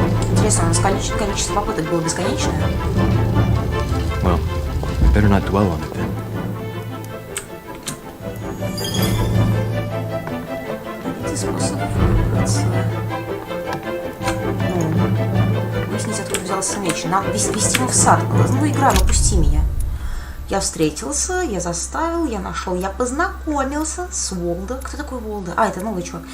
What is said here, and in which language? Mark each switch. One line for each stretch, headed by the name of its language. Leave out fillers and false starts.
Russian: Интересно, у нас количество попыток было бесконечное?
English: Well, better not dwell on it then.
Russian: Найдите способ выбраться. Выяснить, откуда взялся меч. Нам вести его в сад. Ну, игра, ну пусти меня. Я встретился, я заставил, я нашел, я познакомился с Волдо. Кто такой Волдо? А, это новый чувак.